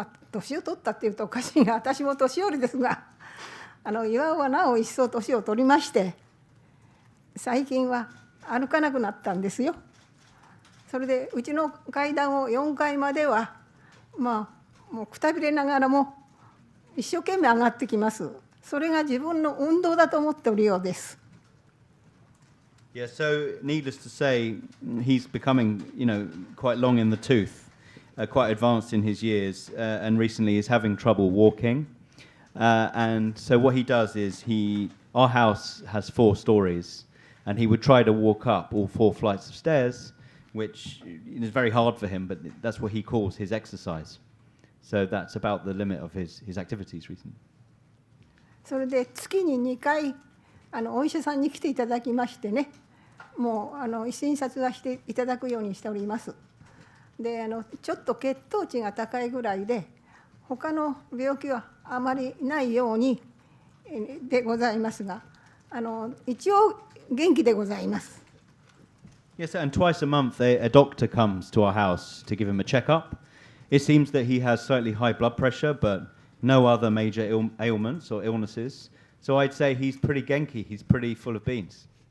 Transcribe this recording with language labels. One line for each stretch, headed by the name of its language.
Japanese: 年を取ったっていうとおかしいが、私も年寄りですが、岩尾はなお一層年を取りまして、最近は歩かなくなったんですよ。それでうちの階段を4階までは、もうくたびれながらも一生懸命上がってきます。それが自分の運動だと思っておるようです。
English: Yeah, so needless to say, he's becoming, quite long in the tooth, quite advanced in his years, and recently is having trouble walking. And so what he does is our house has 4 stories, and he would try to walk up all 4 flights of stairs, which is very hard for him, but that's what he calls his exercise. So that's about the limit of his activities recently.
Japanese: それで月に2回お医者さんに来ていただきましてね、もう診察はしていただくようにしております。でちょっと血糖値が高いぐらいで、他の病気はあまりないようにでございますが、一応元気でございます。
English: Yes, and twice a month a doctor comes to our house to give him a checkup. It seems that he has slightly high blood pressure, but no other major ailments or illnesses. So I'd say he's pretty genki, he's pretty full of beans.